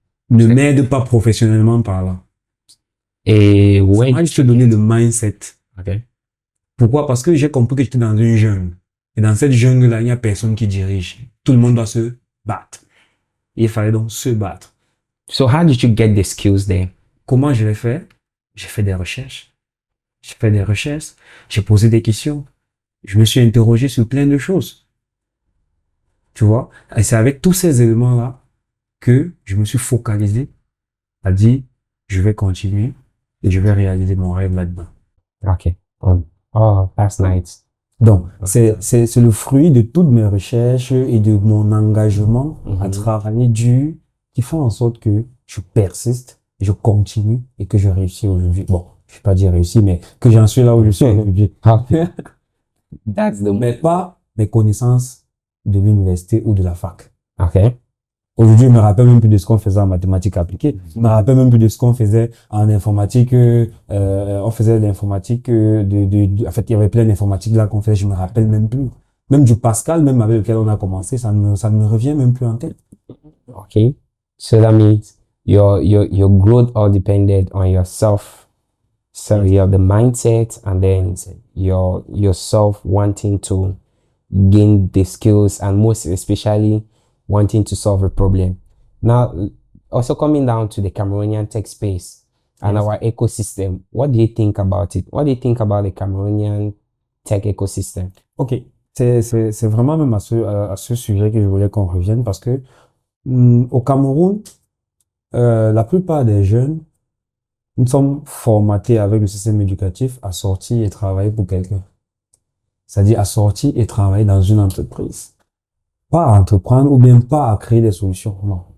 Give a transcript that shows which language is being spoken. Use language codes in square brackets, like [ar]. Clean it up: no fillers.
[fr] Ne m'aide pas professionnellement parlant. Et Ça ouais. m'a juste donné le mindset. Ok. Pourquoi? Parce que j'ai compris que j'étais dans une jungle. Et dans cette jungle-là, il n'y a personne qui dirige. Tout le monde doit se battre. Il fallait donc se battre. [en] So how did you get the skills there? [fr] Comment je l'ai fait? J'ai fait des recherches. J'ai fait des recherches. J'ai posé des questions. Je me suis interrogé sur plein de choses. Tu vois? Et c'est avec tous ces éléments-là que je me suis focalisé à dire, je vais continuer et je vais réaliser mon rêve là-dedans. [en] Ok. Oh, that's nice. [fr] Donc, c'est le fruit de toutes mes recherches et de mon engagement à travailler dur qui font en sorte que je persiste, je continue et que je réussis aujourd'hui. Bon, je vais pas dire réussi, mais que j'en suis là où je suis aujourd'hui. [en] That's the [fr] Mais pas mes connaissances de l'université ou de la fac. Ok. Aujourd'hui, je me rappelle même plus de ce qu'on faisait en mathématiques appliquées. Je me rappelle même plus de ce qu'on faisait en informatique. On faisait l'informatique en fait, il y avait plein d'informatique là qu'on faisait. Je me rappelle même plus. Même du Pascal, même avec lequel on a commencé, ça ne me revient même plus en tête. [en] Okay. So that means your growth all depended on yourself. So you have the mindset and then yourself wanting to gain the skills and most especially wanting to solve a problem. Now, also coming down to the Cameroonian tech space and Yes. our ecosystem, what do you think about it? What do you think about the Cameroonian tech ecosystem? Ok. [fr] C'est vraiment même à ce sujet que je voulais qu'on revienne parce que au Cameroun, la plupart des jeunes, nous sommes formatés avec le système éducatif à sortir et travailler pour quelqu'un. C'est-à-dire à sortir et travailler dans une entreprise. Pas à entreprendre ou bien pas à créer des solutions. Non.